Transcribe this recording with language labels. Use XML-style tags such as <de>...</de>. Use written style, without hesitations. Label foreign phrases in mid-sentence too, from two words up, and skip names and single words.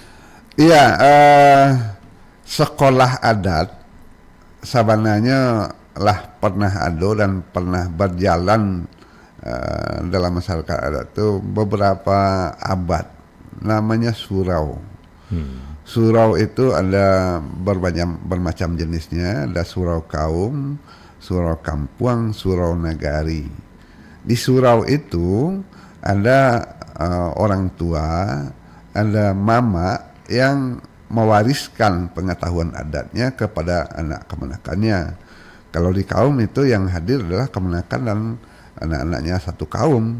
<id>Iya, sekolah adat sabananya lah pernah ada dan pernah berjalan dalam masyarakat adat itu beberapa abad. Namanya surau. Surau itu ada bermacam jenisnya, ada surau kaum, surau kampung, surau nagari. Di surau itu ada orang tua, ada mama yang mewariskan pengetahuan adatnya kepada anak kemenakannya. Kalau di kaum itu yang hadir adalah kemenakan dan anak-anaknya satu kaum.</id>